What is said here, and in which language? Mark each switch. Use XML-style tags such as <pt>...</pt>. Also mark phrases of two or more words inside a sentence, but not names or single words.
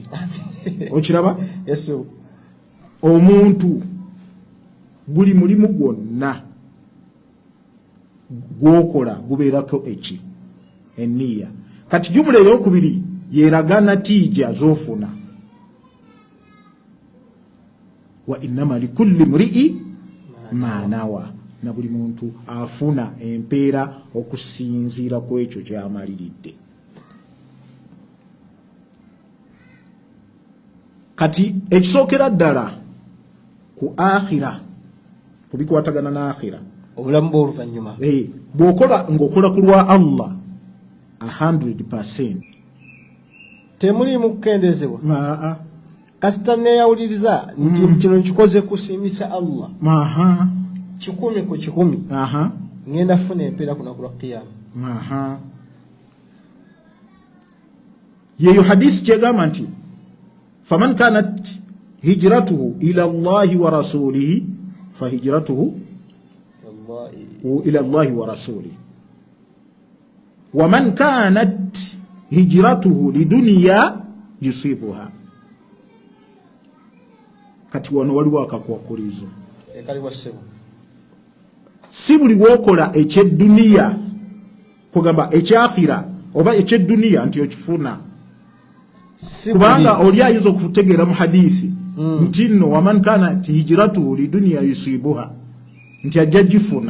<lg>Okiraba? Yes. Omuntu buli mulimu gwonna gwokola gubeerako eki enniya. Kati jumla eyokubiri yeraga natiija z'ofuna.</lg> <ar>وإنما لكل امرئ ما نوى,</ar> <lg>na buli muntu afuna empeera okusinziira ku ekyo ky'amaliridde. Kati ekisookera ddala ku akhira, kubikwatagana n'akhira, obulamu bw'oluvannyuma, bw'okola ng'okola ku lwa Allah 100%, temuliimu kukendeezebwa. Kasita neeyawuliriza nti kino nkikoze kusiimisa Allah 100 ku 100, ngenda funa empeera ku lunaku lwa Qiyama. Yeyo hadisi kyegamba nti</lg> <ar>فمن كانت هجرته إلى الله ورسوله فهجرته إلى الله ورسوله ومن كانت هجرته لدنيا يصيبها.</ar> <lg>Kati wano waliwo akakwakulizo. Si buli wokola eky'edduniya, kugamba ekyakhira oba eky'edduniya nti okifuna. Kubanga oli ayinza okutegeera mu hadithi nti nno</lg> <ar>ومن كانت هجرته لدنيا يصيبها,</ar> <lg>nti ajja gifuna.</lg>